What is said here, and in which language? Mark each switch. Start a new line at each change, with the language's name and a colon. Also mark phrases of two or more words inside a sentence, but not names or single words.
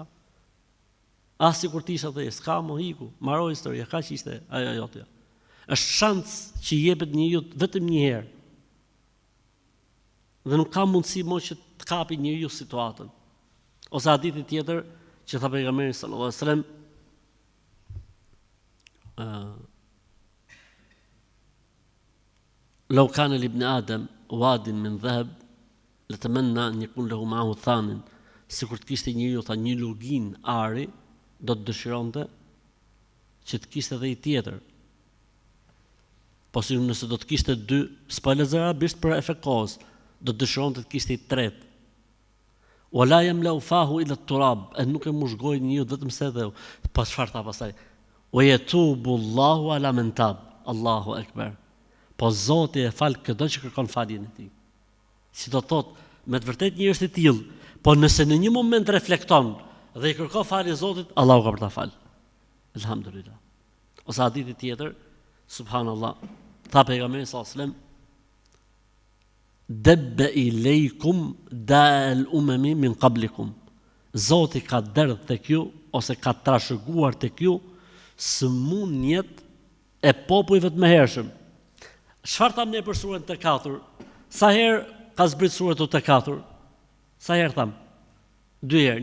Albanian: As sikur ti isha thej, s'ka më hiku, mbaroi historia, kaq ishte ajo jotja. Është shans që i jepet njeriu vetëm një herë. Dhe nuk ka mundësi më që të kapi njeriu situatën. Ose hadithi tjetër që tha pejgamberi
Arabic: صلى الله عليه وسلم, لو كان لابن آدم واد من ذهب لتمنى أن يكون له معه ثامن.
Albanian: Sikur të kishte njeriu tha një lugin ari, do të dëshironte që të kishte edhe i tjetër. Po si nëse do të kishte dy, s'po lexoj arabisht për efekt kohës, do të dëshironte të kishte i tretë.
Arabic: ولا يملأ فاه إلا التراب,
Albanian: nuk e mushgoi njeriu vetëm se dhe pa çfarë tha pastaj.
Arabic: ويتوب الله على من تاب. الله أكبر.
Albanian: Po Zoti e fal çdo që kërkon faljen e tij. Si do thot, me të vërtet njëri është i tillë, po nëse në një moment reflekton dhe i kërkon falje Zotit, Allahu ka për ta fal. Elhamdulillah. Ose hadithi tjetër, subhanallah, tha pejgamberi
Arabic: صلى الله عليه وسلم, دب إليكم داء الأمم من قبلكم.
Albanian: Zoti ka derdhë tek ju ose ka trashëguar tek ju sëmundjet e popujve të mëhershëm. Çfarë tham ne për surën Tekathur? Sa herë ka zbrit surën Tekathur? Sa herë tham? 2 herë.